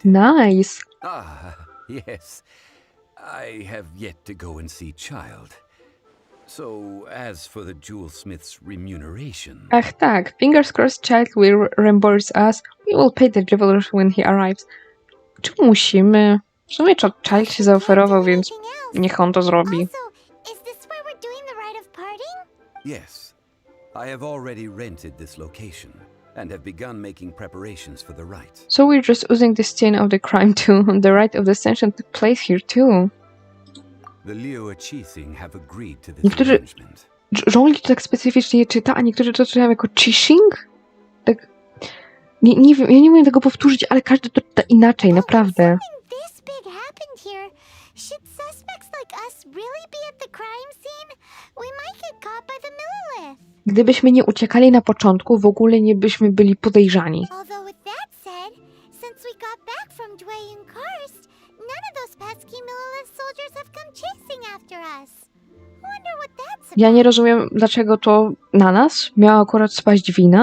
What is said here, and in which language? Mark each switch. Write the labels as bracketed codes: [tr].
[en] Nice. Ah, yes. I have yet to go and see Child. So, as for the jewelsmith's remuneration... [pl] Ach tak, [en] fingers crossed Child will reimburse us. We will pay the jeweler when he arrives. [pl] Czy musimy? W sumie Child się zaoferował, więc niech on to zrobi. [en] Also, is this where we're doing the rite of parting? Yes. I have already rented this location and have begun making preparations for the rite. So we're just using the scene of the crime too. The rite of descension took place here too. The Liu Qixing have agreed to this [pl] Niektórzy [en] arrangement. [pl] żongli to tak specyficznie je czyta, a niektórzy to czytają jako Qixing? Tak... Nie wiem, ja nie umiem tego powtórzyć, ale każdy to czyta inaczej, naprawdę. [en] This big happened here. Should suspects like us really be at the crime scene? We might get caught by the Millilith. [pl] Gdybyśmy nie uciekali na początku, w ogóle nie byśmy byli podejrzani. [en] Although with that said, since we got back from Dwayne Karst, none of those pesky Millilith soldiers have come chasing after us. Wonder what that's about. [pl] Ja nie rozumiem, dlaczego to na nas miała akurat spaść wina.